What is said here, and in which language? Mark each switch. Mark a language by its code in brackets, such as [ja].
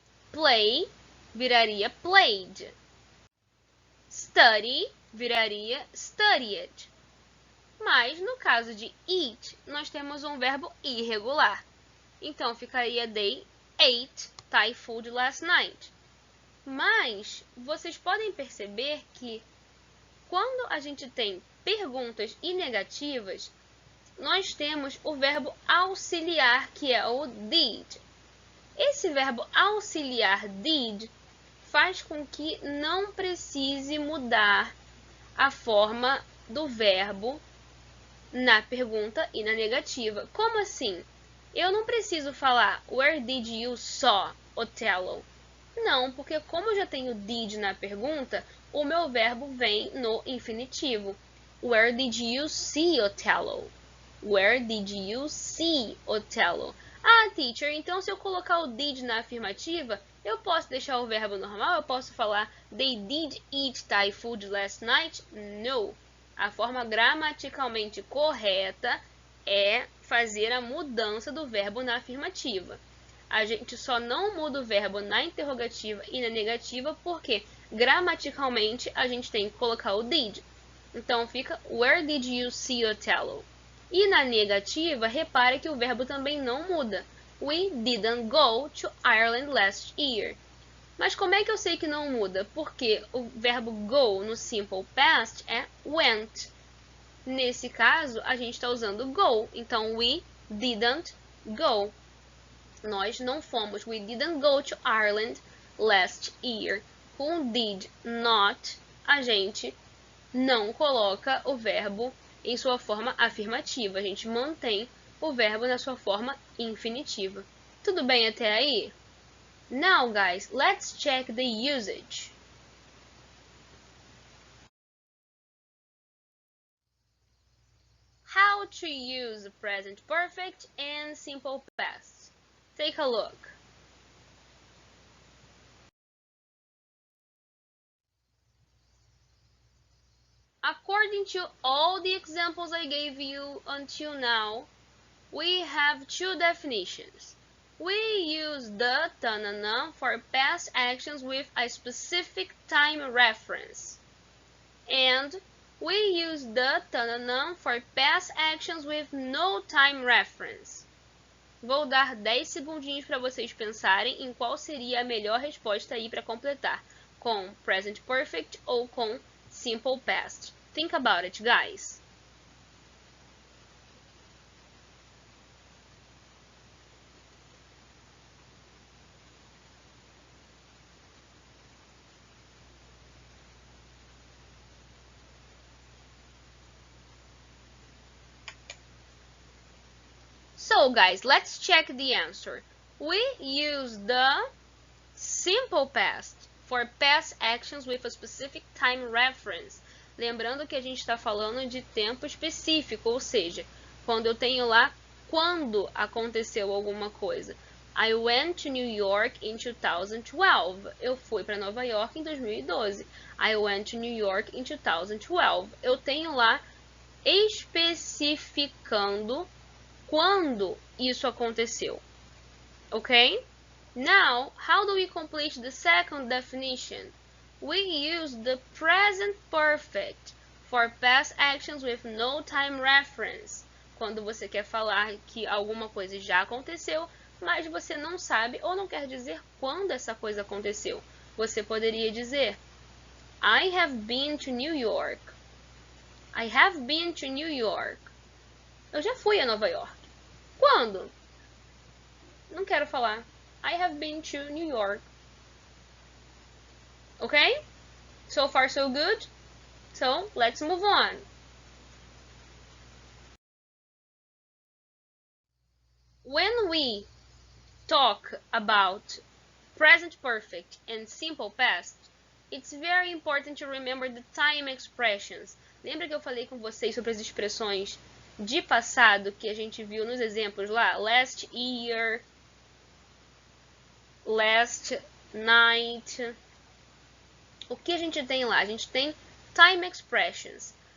[pt] Play viraria played. Study viraria studied. Mas no caso de eat, nós temos um verbo irregular. Então ficaria [en] they ate Thai food last night. [pt] Mas vocês podem perceber que quando a gente tem perguntas e negativas, nós temos o verbo auxiliar, que é o did. Esse verbo auxiliar did faz com que não precise mudar a forma do verbo na pergunta e na negativa. Como assim? Eu não preciso falar [en] where did you saw Othello? [pt] Não, porque como eu já tenho did na pergunta, o meu verbo vem no infinitivo. [en] Where did you see Othello? Where did you see Othello? [pt] Ah, teacher, então se eu colocar o did na afirmativa, eu posso deixar o verbo normal? Eu posso falar [en] they did eat Thai food last night? No. [pt] A forma gramaticalmente correta é fazer a mudança do verbo na afirmativa. A gente só não muda o verbo na interrogativa e na negativa porque gramaticalmente a gente tem que colocar o did. Então fica [en] where did you see Othello? [pt] E na negativa, repare que o verbo também não muda. [en] We didn't go to Ireland last year. [pt] Mas como é que eu sei que não muda? Porque o verbo go no simple past é went. Nesse caso, a gente está usando go. Então, [en] we didn't go. [pt] Nós não fomos. [en] We didn't go to Ireland last year. [pt] Com did not, a gente não coloca o verbo em sua forma afirmativa. A gente mantém o verbo na sua forma infinitiva. Tudo bem até aí? [en] Now, guys, let's check the usage. How to use present perfect and simple past. Take a look. According to all the examples I gave you until now, we have two definitions. We use the tanana for past actions with a specific time reference. And we use the tanana for past actions with no time reference. [pt] Vou dar 10 segundinhos para vocês pensarem em qual seria a melhor resposta aí para completar, com present perfect ou com simple past. [en] Think about it, guys. So, guys, let's check the answer. We use the simple past for past actions with a specific time reference. [pt] Lembrando que a gente está falando de tempo específico, ou seja, quando eu tenho lá quando aconteceu alguma coisa. [en] I went to New York in 2012. [pt] Eu fui para Nova York em 2012. [en] I went to New York in 2012. [pt] Eu tenho lá especificando quando isso aconteceu, ok? [en] Now, how do we complete the second definition? We use the present perfect for past actions with no time reference. [pt] Quando você quer falar que alguma coisa já aconteceu, mas você não sabe ou não quer dizer quando essa coisa aconteceu. Você poderia dizer: [en] I have been to New York. I have been to New York. [pt] Eu já fui a Nova York. Quando? Não quero falar. [en] I have been to New York. Okay? So far so good? So, let's move on. When we talk about present perfect and simple past, it's very important to remember the time expressions. [pt] Lembra que eu falei com vocês sobre as expressões de passado que a gente viu nos exemplos lá? [en] Last year, last night. [pt] O que a gente tem lá? A gente tem time expressions.